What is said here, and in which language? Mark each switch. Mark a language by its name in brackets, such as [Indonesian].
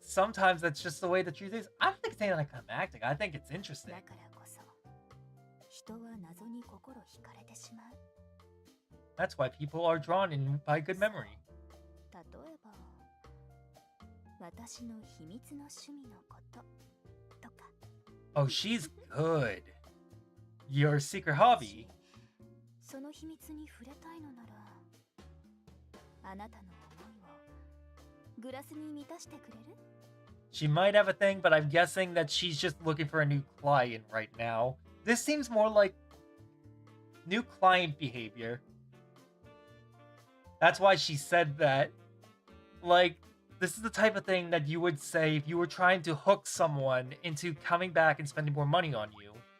[English] Sometimes that's just the way the truth is. I don't think it's anticlimactic. I think it's interesting. [Japanese] だからこそ人は謎に心惹かれてしまう。 [English] That's why people are drawn in by good memory. [Japanese] 例えば私の秘密の趣味のこととか。 [English] Oh, she's good. Your secret hobby. [Japanese] その秘密に触れたいのなら、あなたの思いをグラスに満たしてくれる？ [English] She might have a thing, but I'm guessing that she's just looking for a new client right now. This seems more like new client behavior. That's why she said that. Like, this is the type of thing that you would say if you were trying to hook someone into coming back and spending more money on you.